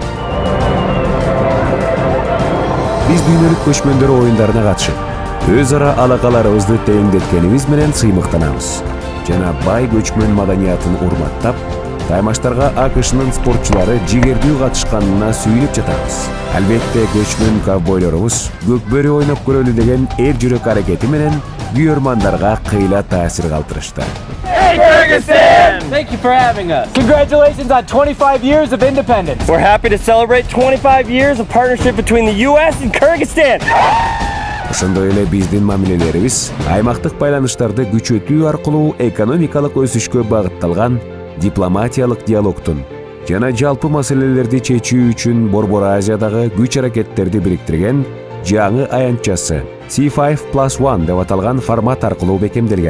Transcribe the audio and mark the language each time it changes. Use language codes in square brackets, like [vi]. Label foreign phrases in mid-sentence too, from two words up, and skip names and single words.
[ky] Биз дүйнөлүк көчмөндөр оюндарына катышып, өз ара алакаларыбызды тереңдеткенибиз менен сыймыктанабыз жана бай көчмөн маданиятын урматтап, таймаштарга АКШнын спортчулары жигердүү катышканына сүйүнүп жатабыз. Албетте көчмөн ковбойлорубуз көкбөрү ойноп көрөлү деген эр жүрөк аракети менен күйөрмандарга кыйла таасир калтырышты. [en] Hey, Kyrgyzstan! Thank you for having us. Congratulations on 25 years of independence. We're happy to celebrate 25 years of partnership between the U.S. and Kyrgyzstan. [ky] Ошондой эле биздин мамилелерибиз аймактык байланыштарды күчөтүү аркылуу экономикалык өсүшкө багытталган дипломатиялык диалогтун жана жалпы маселелерди чечүү үчүн Борбор Азиядагы күч аракеттерди бириктирген жаңы аянтчасы C5+1 деп аталган формат аркылуу бекемделген.